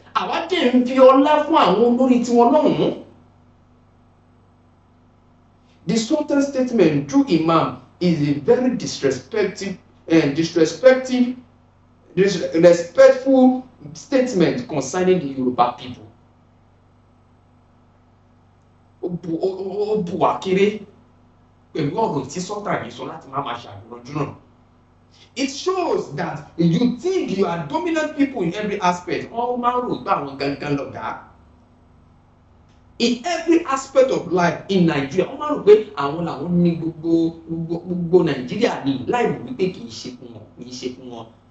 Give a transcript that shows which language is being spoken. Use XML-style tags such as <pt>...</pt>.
<yo>Àwa dẹ̀ ń fi ọlá fún àwọn olórí tiwọn lọ́hùn-ún.</yo> <en>The Sultan's statement through Imam is a very disrespectful statement concerning the Yoruba people.</en> <yo>Ó bu àkéré pẹ̀lú ọ̀rọ̀ tí Sultan yìí sọ láti má máa ṣàgbọ́njú náà.</yo> <en>It shows that you think you are dominant people in every aspect.</en> <yo>Wọ́n máa ń rò pé àwọn gangan lọ̀gá.</yo> <en>In every aspect of life in Nigeria,</en> <yo>wọ́n máa rò pé àwọn làwọn ní gbogbo Nàìjíríà ní láì mọ̀ wípé kì í ṣe fún wọn.</yo>